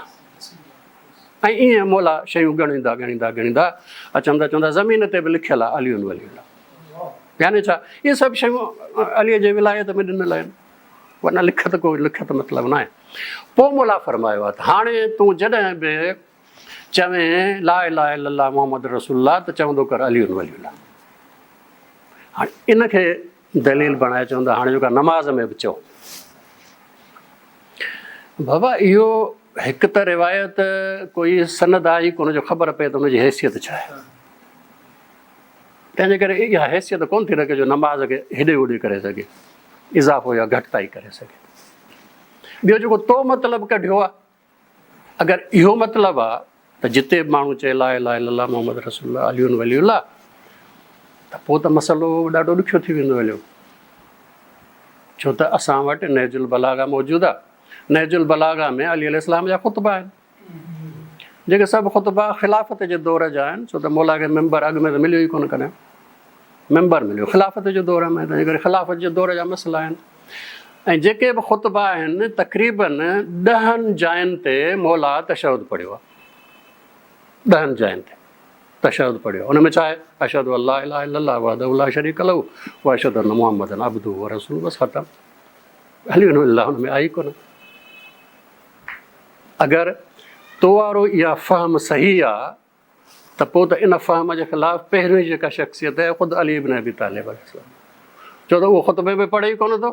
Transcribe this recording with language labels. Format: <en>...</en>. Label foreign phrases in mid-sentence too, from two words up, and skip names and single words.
<sd>ऐं ईअं मौला शयूं ॻणींदा ॻणींदा ॻणींदा अचंदा चवंदा ज़मीन ते बि लिखियलु आहे</sd> <ar>عليٌّ وليُّ الله.</ar> <sd>यानी छा इहे सभु शयूं अलीअ जे विलायत में ॾिनल आहिनि, वरना लिखत को लिखत मतिलबु न आहे। पोइ मौला फरमायो आहे त हाणे तूं जॾहिं बि चवें</sd> <ar>لا إله إلا الله محمد رسول الله</ar> <sd>त चवंदो कर</sd> <ar>عليٌّ وليُّ الله.</ar> <sd>हाणे इनखे दलील बणाए चवंदा हाणे जेका नमाज़ में बि चओ। बाबा इहो हिकु त रिवायत कोई सनद आई कोन जो ख़बर पए त हुनजी हैसियत छा आहे। तंहिंजे करे इहा हैसियत कोन थी रखे जो नमाज़ खे हेॾे होॾे करे सघे, इज़ाफ़ो या घटिताई करे सघे। ॿियो जेको तो मतिलबु कढियो आहे, अगरि इहो मतिलबु आहे त जिते बि माण्हू चए</sd> <ar>لا إله إلا الله محمد رسول الله عليٌّ وليُّ الله</ar> <sd>त पोइ त मसइलो ॾाढो ॾुखियो थी वेंदो हलियो। छो त असां वटि नहजुल बलागा मौजूदु आहे। नहजुल बलागा में अली अलैहिस्सलाम जा ख़ुतबा आहिनि, जेके सभु ख़ुतबा ख़िलाफ़त जे दौर जा आहिनि। छो त मौला खे मेंबर अॻु में त मिलियो ई कोन कॾहिं, मेंबर मिलियो ख़िलाफ़त जे दौर में, तंहिंजे करे ख़िलाफ़त जे दौर जा मसइला आहिनि। ऐं जेके बि ख़ुतबा आहिनि तक़रीबन 10 जायुनि ते मौला तशहुद पढ़ियो आहे, 10 जायुनि ते तशहुद पढ़ियो आहे। हुन में छा आहे?</sd> <ar>أشهد أن لا إله إلا الله وحده لا شريك له وأشهد أن محمدا عبده ورسوله,</ar> <sd>बसि ख़तमु।</sd> <ar>عليٌّ وليُّ الله</ar> <sd>हुन में आई कोन। अगरि तो वारो इहा फ़हम सही आहे त पोइ त इन फ़हम जे ख़िलाफ़ु पहिरियों जेका शख़्सियत आहे ख़ुदि अली इब्न अबी तालिब अलैहिस्सलाम, छो त उहो ख़ुतबे में पढ़े ई कोन थो।</sd>